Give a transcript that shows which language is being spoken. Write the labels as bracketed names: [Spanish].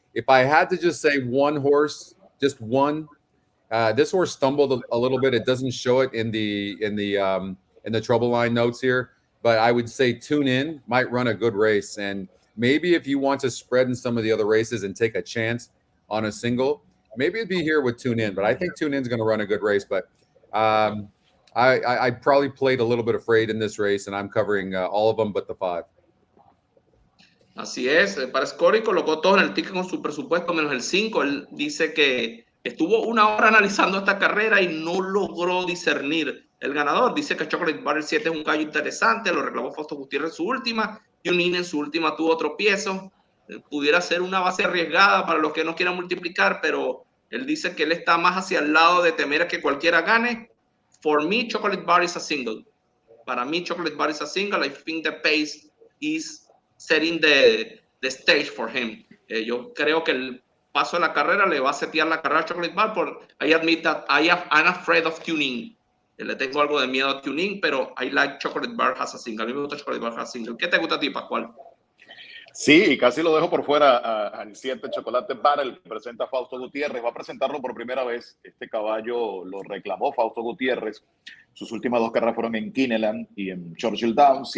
[English] If I had to just say one horse, just one, this horse stumbled a little bit. It doesn't show it in the trouble line notes here, but I would say Tune In might run a good race. And maybe if you want to spread in some of the other races and take a chance on a single, maybe it'd be here with Tune In. But I think Tune In's going to run a good race. But I probably played a little bit afraid in this race, and I'm covering all of them but the 5. [Spanish] Así es, para Scotty colocó todo en el ticket con su presupuesto menos el 5. Él dice que estuvo una hora analizando esta carrera y no logró discernir el ganador. Dice que Chocolate Bar el 7 es un gallo interesante, lo reclamó Fausto Gutiérrez en su última, Yunin en su última tuvo tropiezo. Pudiera ser una base arriesgada para los que no quieran multiplicar, pero él dice que él está más hacia el lado de temer a que cualquiera gane. [English] For me, Chocolate Bar is a single. [Spanish] Para mí, [English] Chocolate Bar is a single. I think the pace is setting the stage for him. [Spanish] Yo creo que el paso de la carrera le va a setear la carrera a Chocolate Bar. [English] I admit that I'm afraid of tuning. [Spanish] Le tengo algo de miedo a tuning, pero [English] I like Chocolate Bar has a single. [Spanish] A mí me gusta Chocolate Bar [English] has a single. [Spanish] ¿Qué te gusta a ti, Pascual? Sí, y casi lo dejo por fuera al 7 Chocolate Bar, el que presenta Fausto Gutiérrez. Va a presentarlo por primera vez. Este caballo lo reclamó Fausto Gutiérrez. Sus últimas 2 carreras fueron en Kineland y en Churchill Downs.